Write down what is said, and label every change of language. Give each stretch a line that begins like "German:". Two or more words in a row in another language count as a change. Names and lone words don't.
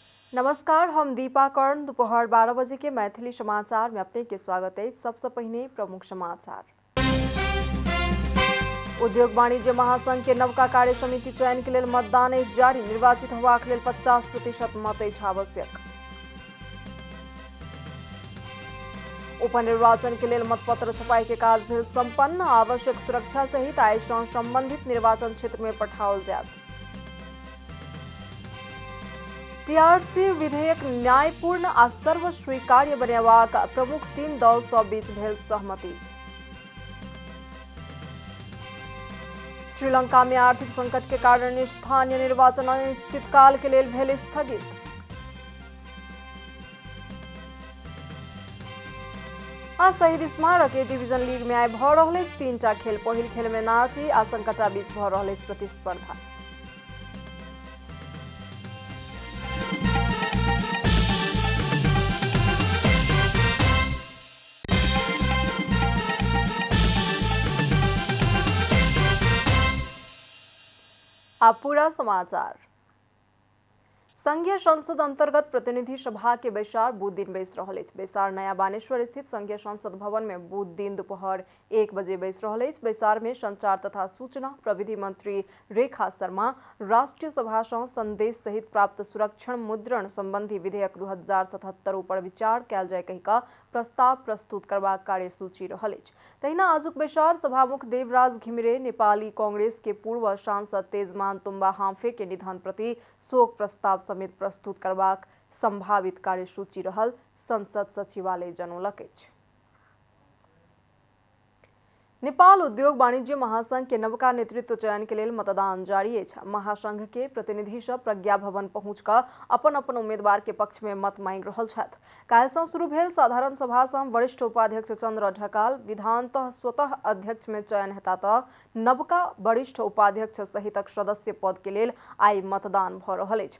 Maithili: नमस्कार, हम दीपा कर्ण। दोपहर 12 बजे के मैथिली समाचार में अपने के स्वागत है। सबसे पहले प्रमुख समाचार। उद्योग वाणिज्य महासंघ के नवका कार्य समिति चयन के लिए मतदान जारी। निर्वाचित होबाक लेल 50% मत आवश्यक। उपनिर्वाचन के लिए मतपत्र छपाई के काज भेल संपन्न। आवश्यक सुरक्षा सहित आय से संबंधित निर्वाचन क्षेत्र में पठाओल जायत। टीआरसी विधेयक न्यायपूर्ण आ सर्वस्वीकार्य बनेबाक प्रमुख 3 दल सभ बीच भेल सहमति। श्रीलंका में आर्थिक संकट के कारण स्थानीय निर्वाचन अनिश्चितकाल के लिए भेल स्थगित। आ शहीद स्मारक ए डिवीजन लीग में आइ भ रहल 3टा खेल। पहिल खेल में नाची आ संकटा बीच भ रहल प्रतिस्पर्धा। अब पूरा समाचार। संघीय संसद अंतर्गत प्रतिनिधि सभा के बैसार बुध दिन बैस रहल अछि। बैसार नया बानेश्वर स्थित संघीय संसद भवन में बुध दिन दोपहर 1 बजे बैस रहल अछि। बैसार में संचार तथा सूचना प्रविधि मंत्री रेखा शर्मा राष्ट्रीय सभा से संदेश सहित प्राप्त सुरक्षण मुद्रण संबंधी विधेयक 2077 ऊपर विचार कयल जाय कहि कऽ प्रस्ताव प्रस्तुत करबाक कार्यसूची रहल अछि। तहिना आजुक बैसार सभामुख देवराज घिमिरे नेपाली कांग्रेस के पूर्व सांसद तेजमान तुम्बा हांफे के निधन प्रति शोक प्रस्ताव समेत प्रस्तुत करबाक संभावित कार्यसूची रहल संसद सचिवालय जनौलक अछि। नेपाल उद्योग वाणिज्य महासंघ के नवका नेतृत्व चयन के लिए मतदान जारी अछि। महासंघ के प्रतिनिधि सब प्रज्ञा भवन पहुंच कऽ अपन अपन उम्मीदवार के पक्ष में मत मांगि रहल छथि। काल्हि सँ शुरू भेल साधारण सभा सँ वरिष्ठ उपाध्यक्ष चंद्र ढकाल विधानतः स्वतः अध्यक्ष में चयन हेता तऽ नवका वरिष्ठ उपाध्यक्ष सहितक सदस्य पद के लेल आइ मतदान भऽ रहल अछि।